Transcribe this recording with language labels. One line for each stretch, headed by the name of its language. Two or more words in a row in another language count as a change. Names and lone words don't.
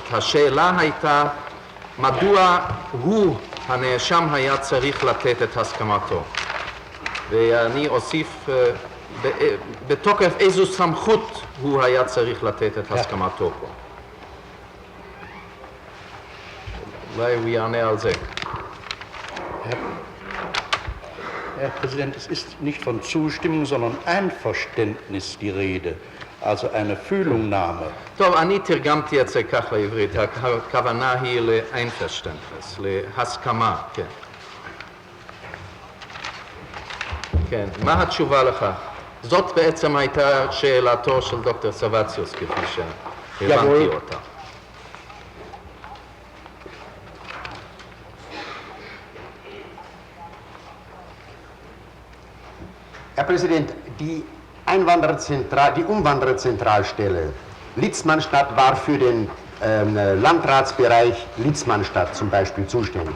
Hebrew: השאלה הייתה מדוע הוא, הנאשם, היה צריך לתת את הסכמתו. ואני אוסיף בתוקף איזו סמכות הוא היה צריך לתת את הסכמתו פה. אולי הוא יענה על זה.
German: Herr Präsident, es ist nicht von Zustimmung, sondern Einverständnis die Rede, also eine Fühlungnahme.
Hebrew: טוב, אני תרגמתי את זה כך לעברית, הכוונה היא לאינפרשטנדנס, להסכמה, כן. כן, מה התשובה לכך? זאת בעצם הייתה שאלתו של דוקטור סבציוס, כפי שהבנתי אותה.
German: Herr Präsident, die Umwandererzentralstelle Litzmannstadt war für den Landratsbereich Litzmannstadt zum Beispiel zuständig.